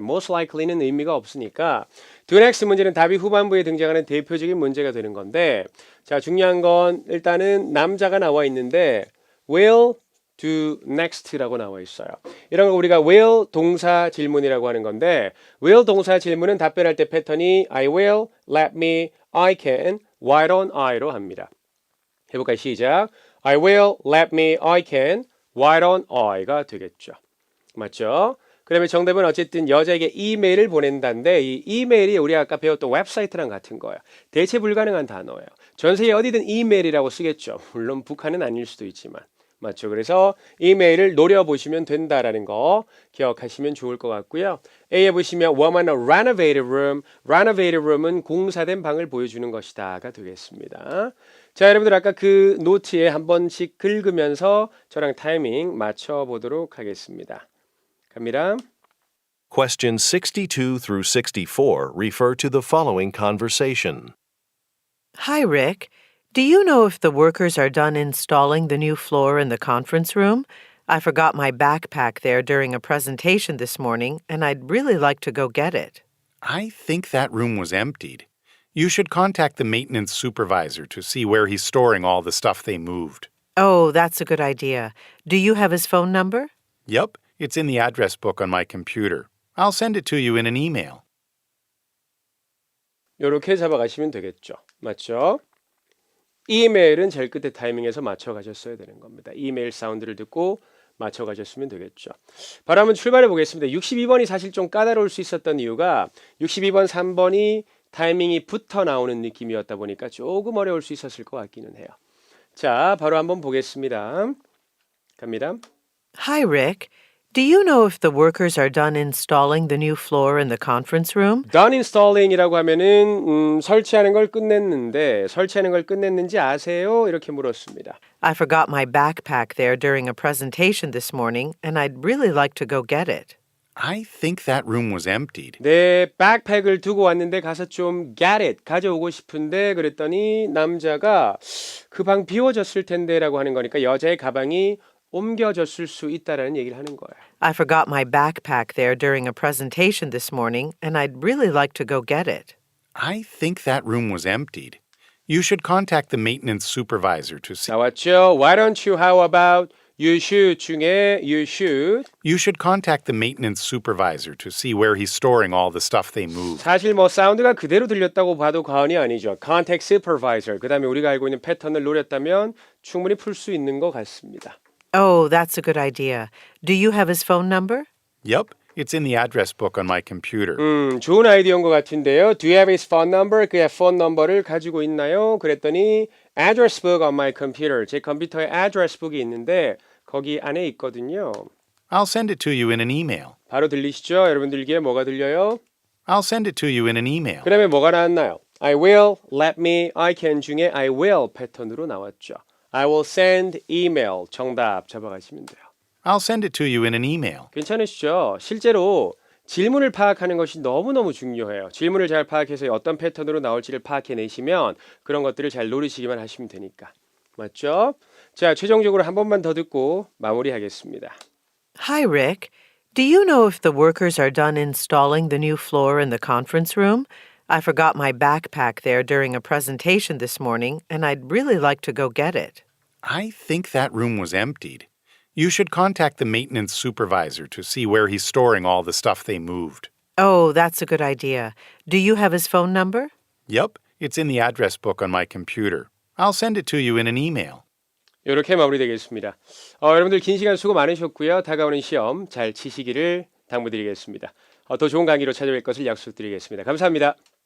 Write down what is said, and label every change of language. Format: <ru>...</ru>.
<en>Most likely</en> <ko>는 의미가 없으니까</ko> <en>do next</en> <ko>문제는 답이 후반부에 등장하는 대표적인 문제가 되는 건데 자, 중요한 건 일단은 남자가 나와 있는데</ko> <en>will do next</en> <ko>라고 나와 있어요. 이런 거 우리가</ko> <en>will</en> <ko>동사 질문이라고 하는 건데 will 동사 질문은 답변할 때 패턴이</ko> <en>I will, let me, I can, why don't I</en> <ko>로 합니다. 해볼까요? 시작.</ko> <en>I will, let me, I can, why don't I가</en> <ko>되겠죠. 맞죠? 그러면 정답은 어쨌든 여자에게 이메일을 보낸다인데 이 이메일이 우리가 아까 배웠던 웹사이트랑 같은 거예요. 대체 불가능한 단어예요. 전 세계 어디든 이메일이라고 쓰겠죠. 물론 북한은 아닐 수도 있지만. 맞죠? 그래서 이메일을 노려보시면 된다라는 거 기억하시면 좋을 것 같고요. A에 보시면</ko> <en>woman a renovated room. renovated room</en> <ko>은 공사된 방을 보여주는 것이다가 되겠습니다. 자, 여러분들 아까 그 노트에 한 번씩 긁으면서 저랑 타이밍 맞춰보도록 하겠습니다. 갑니다.</ko> <en>Questions 62 through 64 refer to the following conversation. Hi, Rick. Do you know if the workers are done installing the new floor in the conference room? I forgot my backpack there during a presentation this morning, and I'd really like to go get it. I think that room was emptied. You should contact the maintenance supervisor to see where he's storing all the stuff they moved. Oh, that's a good idea. Do you have his phone number? Yep, it's in the address book on my computer. I'll send it to you in an email.</en> <ko>이렇게 잡아가시면 되겠죠. 맞죠? 이메일은 제일 끝에 타이밍에서 맞춰가셨어야 되는 겁니다. 이메일 사운드를 듣고 맞춰가셨으면 되겠죠. 바로 한번 출발해 보겠습니다. 62번이 사실 좀 까다로울 수 있었던 이유가 62번, 3번이 타이밍이 붙어 나오는 느낌이었다 보니까 조금 어려울 수 있었을 것 같기는 해요. 자, 바로 한번 보겠습니다. 갑니다.</ko> <en>Hi, Rick. Do you know if the workers are done installing the new floor in the conference room? Done installing</en> <ko>이라고 하면은 설치하는 걸 끝냈는데 설치하는 걸 끝냈는지 아세요? 이렇게 물었습니다.</ko> <en>I forgot my backpack there during a presentation this morning, and I'd really like to go get it. I think that room was emptied.</en> <ko>내 백팩을 두고 왔는데 가서 좀</ko> <en>get it</en> <ko>가져오고 싶은데 그랬더니 남자가 그 방 비워졌을 텐데라고 하는 거니까 여자의 가방이 옮겨졌을 수 있다라는 얘기를 하는 거예요.</ko> <en>I forgot my backpack there during a presentation this morning, and I'd really like to go get it. I think that room was emptied. You should contact the maintenance supervisor to see.</en> <ko>나왔죠?</ko> <en>Why don't you? How about? You should</en> <ko>중에</ko> <en>you should. You should contact the maintenance supervisor to see where he's storing all the stuff they moved.</en> <ko>사실 뭐 사운드가 그대로 들렸다고 봐도 과언이 아니죠.</ko> <en>Contact supervisor.</en> <ko>그다음에 우리가 알고 있는 패턴을 노렸다면 충분히 풀 수 있는 것 같습니다.</ko> <en>Oh, that's a good idea. Do you have his phone number? Yep, it's in the address book on my computer.</en> <ko>좋은 아이디어인 것 같은데요.</ko> <en>Do you have his phone number?</en> <ko>그의 폰 넘버를 가지고 있나요? 그랬더니</ko> <en>address book on my computer.</en> <ko>제 컴퓨터에</ko> <en>address book</en> <ko>이 있는데 거기 안에 있거든요.</ko> <en>I'll send it to you in an email.</en> <ko>바로 들리시죠? 여러분들께 뭐가 들려요?</ko> <en>I'll send it to you in an email.</en> <ko>그다음에 뭐가 나왔나요?</ko> <en>I will, let me, I can</en> <ko>중에</ko> <en>I will</en> <ko>패턴으로 나왔죠.</ko> <en>I will send email. 정답 잡아가시면 돼요. I'll send it to you in an email.</en> <ko>괜찮으시죠? 실제로 질문을 파악하는 것이 너무너무 중요해요. 질문을 잘 파악해서 어떤 패턴으로 나올지를 파악해내시면 그런 것들을 잘 노리시기만 하시면 되니까. 맞죠? 자, 최종적으로 한 번만 더 듣고 마무리하겠습니다.</ko> <en>Hi, Rick. Do you know if the workers are done installing the new floor in the conference room? I forgot my backpack there during a presentation this morning, and I'd really like to go get it. I think that room was emptied. You should contact the maintenance supervisor to see where he's storing all the stuff they moved. Oh, that's a good idea. Do you have his phone number? Yep, it's in the address book on my computer. I'll send it to you in an email.</en> <ko>이렇게 마무리되겠습니다. 여러분들 긴 시간 수고 많으셨고요. 다가오는 시험 잘 치시기를 당부드리겠습니다. 더 좋은 강의로 찾아뵐 것을 약속드리겠습니다. 감사합니다.</ko>